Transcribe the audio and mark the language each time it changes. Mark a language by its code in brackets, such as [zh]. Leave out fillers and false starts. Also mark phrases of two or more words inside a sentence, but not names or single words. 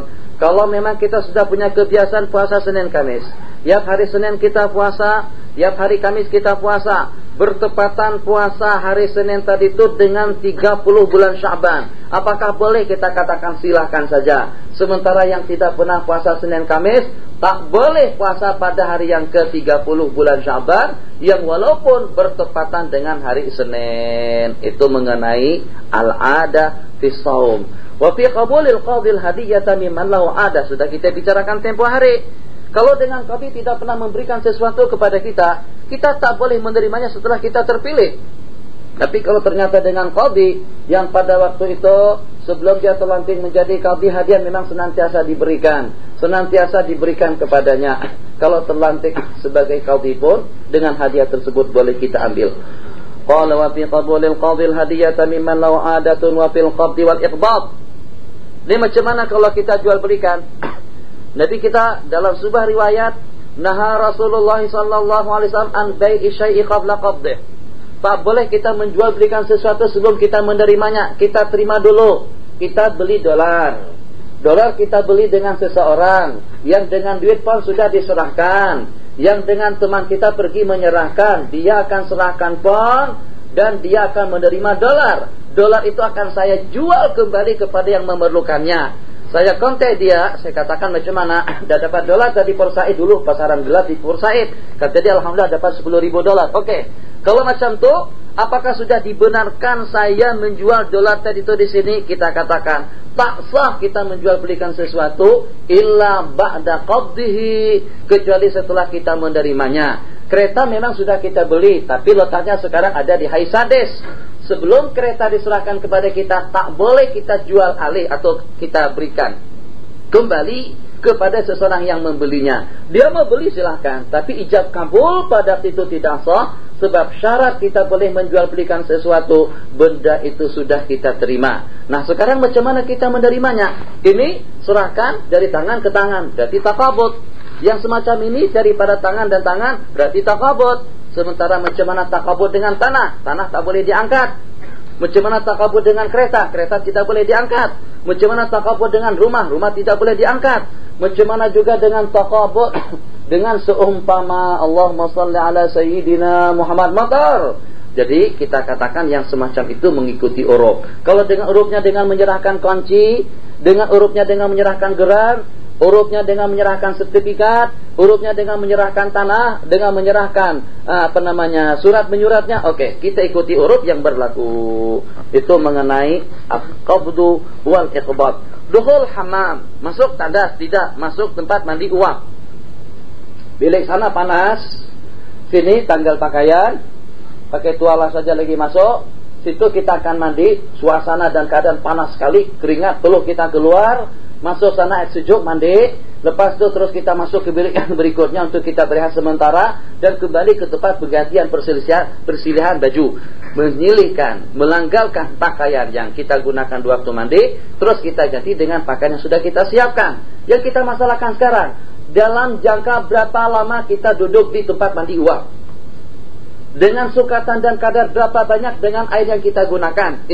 [ms] Kalau memang kita sudah punya kebiasaan puasa Senin Kamis, tiap hari Senin kita puasa, tiap hari Kamis kita puasa, bertepatan puasa hari Senin tadi itu dengan 30 bulan Sya'ban, apakah boleh kita katakan silahkan saja? Sementara yang tidak pernah puasa Senin Kamis tak boleh puasa pada hari yang ke-30 bulan Sya'ban, yang walaupun bertepatan dengan hari Senin. Itu mengenai [ar] العادة في الصوم. وفي قبول القاضي الهدية ممن له عادة, [ms] sudah kita bicarakan tempo hari. Kalau dengan qadhi tidak pernah memberikan sesuatu kepada kita, kita tak boleh menerimanya setelah kita terpilih. Tapi kalau ternyata dengan qadhi yang pada waktu itu sebelum dia terlantik menjadi qadhi, hadiah memang senantiasa diberikan kepadanya. Kalau terlantik sebagai qadhi pun dengan hadiah tersebut boleh kita ambil. [ar] قال وفي قبول القاضي الهدية ممن له عادة وفي القبض والإقباض. [ms] Ini macam mana kalau kita jual belikan? Nabi kita dalam sebuah riwayat, [ar] نهى رسول الله صلى الله عليه وسلم عن بيع الشيء قبل قبضه. [ms] Tak boleh kita menjual belikan sesuatu sebelum kita menerimanya. Kita terima dulu. Kita beli dolar. Dolar kita beli dengan seseorang yang dengan duit pun sudah diserahkan. Yang dengan teman kita pergi menyerahkan, dia akan serahkan pon dan dia akan menerima dolar. Dolar itu akan saya jual kembali kepada yang memerlukannya. Saya kontak dia, saya katakan macam mana? Dah dapat dolar tadi Port Said dulu, pasaran gelap di Port Said. Kata dia alhamdulillah dapat 10.000 dolar. Oke. Kalau macam tu, apakah sudah dibenarkan saya menjual dolar tadi itu di sini? Kita katakan tak sah kita menjual belikan sesuatu [ar] إلا بعد قبضه, [ms] kecuali setelah kita menerimanya. Kereta memang sudah kita beli, tapi letaknya sekarang ada di Haisades. Sebelum kereta diserahkan kepada kita, tak boleh kita jual alih atau kita berikan kembali kepada seseorang yang membelinya. Dia mau beli silahkan, tapi ijab kabul pada itu tidak sah. Sebab syarat kita boleh menjual belikan sesuatu, benda itu sudah kita terima. Nah sekarang macam mana kita menerimanya? Ini serahkan dari tangan ke tangan, berarti takabut. Yang semacam ini daripada tangan dan tangan, berarti takabut. Sementara macam mana takabut dengan tanah? Tanah tak boleh diangkat. Macam mana takabut dengan kereta? Kereta tidak boleh diangkat. Macam mana takabut dengan rumah? Rumah tidak boleh diangkat. Macam mana juga dengan takabut dengan seumpama [ar] اللهم صل على سيدنا محمد [ms] matar. Jadi kita katakan yang semacam itu mengikuti uruf. Kalau dengan urufnya dengan menyerahkan kunci, dengan urufnya dengan menyerahkan geran, urufnya dengan menyerahkan sertifikat, urufnya dengan menyerahkan tanah, dengan menyerahkan surat menyuratnya. Oke, kita ikuti uruf yang berlaku. Itu mengenai [ar] القبض والإقباض. دخول الحمام, [ms] masuk tandas, tidak masuk tempat mandi uap. Bilik sana panas, sini tanggal pakaian, pakai tuala saja lagi masuk. Situ kita akan mandi, suasana dan keadaan panas sekali, keringat peluh kita keluar. Masuk sana air sejuk, mandi. Lepas itu terus kita masuk ke bilik yang berikutnya untuk kita berehat sementara. Dan kembali ke tempat pergantian persilihan baju. Menyilihkan, melanggalkan pakaian yang kita gunakan di waktu mandi. Terus kita ganti dengan pakaian yang sudah kita siapkan. Yang kita masalahkan sekarang, dalam jangka berapa lama kita duduk di tempat mandi uap? Dengan sukatan dan kadar berapa banyak dengan air yang kita gunakan?